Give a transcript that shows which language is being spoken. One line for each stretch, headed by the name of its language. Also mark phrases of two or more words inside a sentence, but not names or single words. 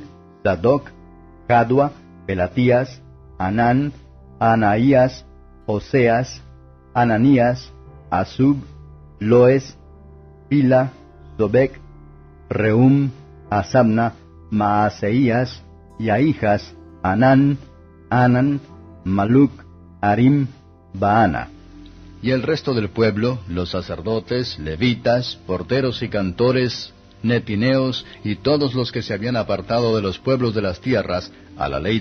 Spanish: Sadoc, Jadua, Pelatías, Anán, Anaías, Oseas, Ananías, Asub, Loes, Pila, Sobek, Reum, Asabna, Maaseías, y a hijas, Anán, Anan, Maluc, Arim, Baana. Y el resto del pueblo, los sacerdotes, levitas, porteros y cantores, netineos, y todos los que se habían apartado de los pueblos de las tierras, a la ley